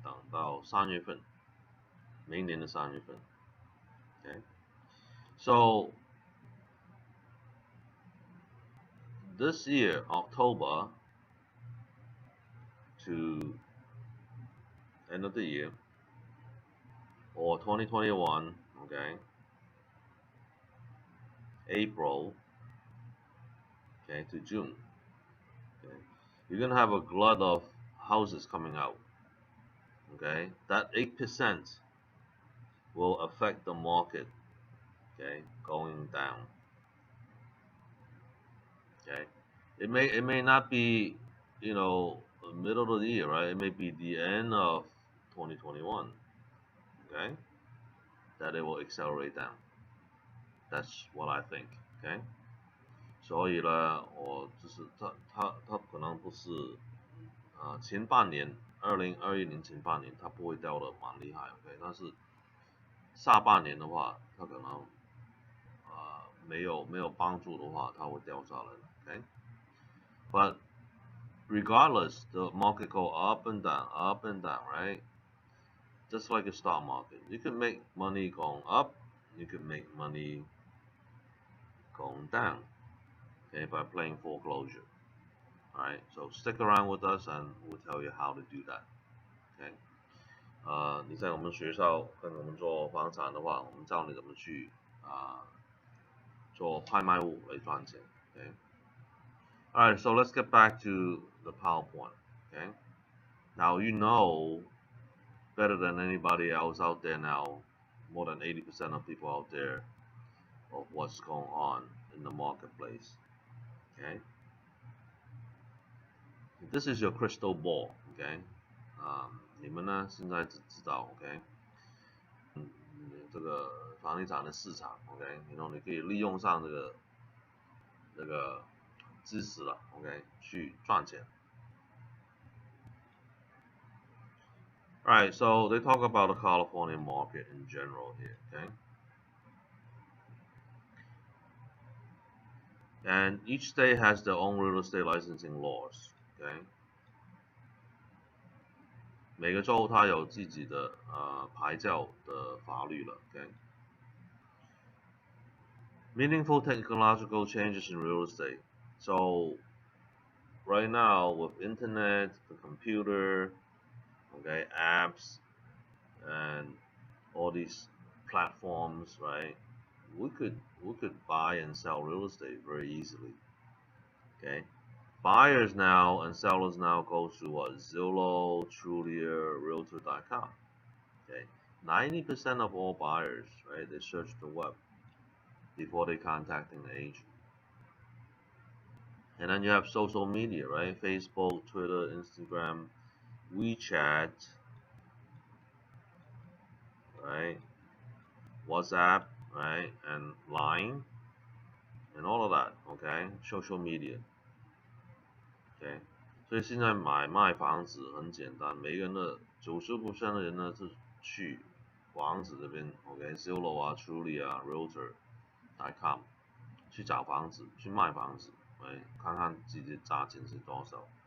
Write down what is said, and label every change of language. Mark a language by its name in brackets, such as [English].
[Chinese] 等到3月份，明年的3月份 ，OK？ [English] So this year, October to end of the year, or 2021, okay, April, okay, to June, okay, you're gonna have a glut of houses coming out, okay. That 8% will affect the market, okay, going down, okay. It may not be, the middle of the year, right? It may be the end of 2021, okay, that it will accelerate down. That's what I think, okay. [Chinese] 所以呢，我就是它可能不是前半年2021年前半年它不会掉的蛮厉害 ，OK， 但是下半年的话，它可能没有帮助的话，它会掉下来的 ，OK。 [English] But regardless, the market go up and down, right? Just like a stock market, you can make money going up, you can make money going down, okay, by playing foreclosure. Alright, so stick around with us and we'll tell you how to do that. Okay. [Chinese] 你在我们学校跟我们做房产的话，我们教你怎么去做拍卖屋来赚钱。 [English] Okay. Alright, so let's get back to the PowerPoint. Okay. Now you know better than anybody else out there now, more than 80% of people out there, of what's going on in the marketplace. Okay. This is your crystal ball, okay? [Chinese] 你们呢现在只知道 ，OK？ 这个房地产的市场 ，OK？你可以利用上这个知识了 ，OK？去赚钱。 [English] Alright, so they talk about the California market in general here, okay? And each state has their own real estate licensing laws, okay? [Chinese] 每个州它有自己的牌照的法律了 ，OK？ [English] Meaningful technological changes in real estate. So right now with internet, the computer, okay, apps, and all these platforms, right? We could buy and sell real estate very easily. Okay, buyers now and sellers now go to what? Zillow, Trulia, Realtor.com. Okay, 90% of all buyers, right? They search the web before they contacting the agent. And then you have social media, right? Facebook, Twitter, Instagram, WeChat, right? WhatsApp, right? And Line, and all of that, okay? Social media, okay? [Chinese] 所以现在买卖房子很简单，每个人的90%的人呢是去房子这边 ，OK？ Zillow 啊、Trulia 啊、Realtor ，com 去找房子，去卖房子，看看自己价钱是多少。